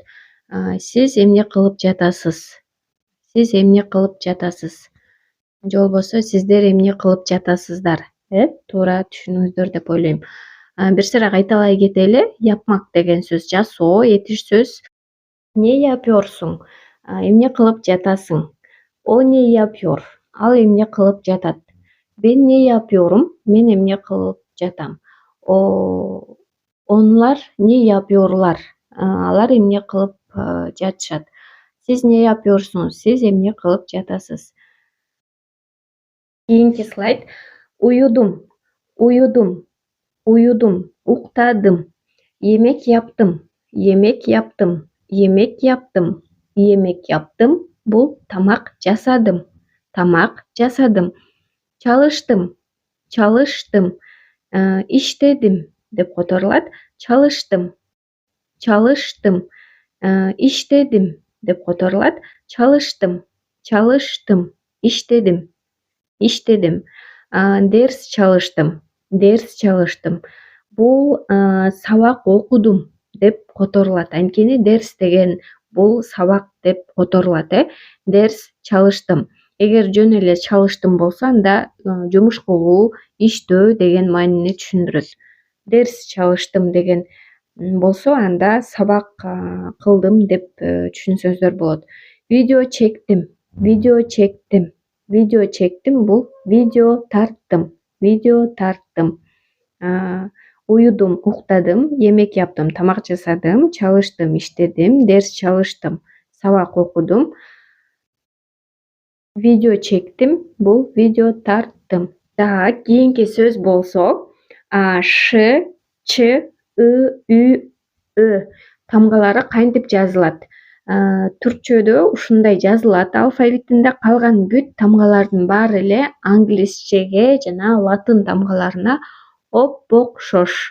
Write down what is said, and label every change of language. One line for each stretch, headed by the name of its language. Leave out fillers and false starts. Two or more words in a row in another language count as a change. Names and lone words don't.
Kyrgyz: Сиз эмне кылып жатасыз? Сиз эмне кылып жатасыз? Же болбосо сиздер эмне кылып жатасыздар? Туура түшүндүңүздөр деп ойлойм. Бир сыйра кайталай кетели. Yapmak деген сөз жасоо, этиш сөз.
Turkish: Ne yapıyorsun?
Kyrgyz: Эмне кылып жатасың?
Turkish: O ne yapıyor?
Kyrgyz: Ал эмне кылып жатат?
Turkish: Ben ne yapıyorum?
Kyrgyz: Мен эмне кылып жатам?
Turkish: Onlar ne yapıyorlar?
Kyrgyz: Алар эмне кылып жатышат?
Turkish: Siz ne yapıyorsunuz?
Kyrgyz: Siz эмне кылып жатасыз? Кийинки слайд.
Turkish: Uyudum, uyudum, uyudum, уктадым. Yemek yaptım, yemek yaptım, yemek yaptım, yemek yaptım.
Kyrgyz: Бул тамак жасадым. Тамак жасадым.
Turkish: Çalıştım, çalıştım. İşledim
Kyrgyz: деп которулат.
Turkish: Çalıştım, çalıştım. İşledim
Kyrgyz: деп которулат.
Turkish: Çalıştım, çalıştım. İşledim, işledim. Ders çalıştım, ders çalıştım.
Kyrgyz: Бул сабак окудум деп которулат. Анткени дерс деген бул сабак деп которулат.
Turkish: Ders çalıştım.
Kyrgyz: Эгер жөн эле çalıştım болсо, анда жумуш кылуу, иштөө деген маанини түшүндүрөт.
Turkish: Ders çalıştım
Kyrgyz: деген болсо, анда сабак кылдым деп түшүнсөңүздөр болот.
Turkish: Video çektim, video çektim, video çektim
Kyrgyz: бул видео тарттым, видео тарттым.
Turkish: Uyudum, уктадым, yemek yaptım,
Kyrgyz: тамак жасадым,
Turkish: çalıştım, иштедим, ders çalıştım,
Kyrgyz: сабак окудум.
Turkish: Video çektim,
Kyrgyz: бул видео тарттым. Так, кийинки сөз болсо, ш, ч, ы, ы тамгалары кантип жазылат? Түркчөдө ушундай жазылат. Алфавитинде калган бүт тамгалардын баары эле англисчеге жана латын тамгаларына окшош.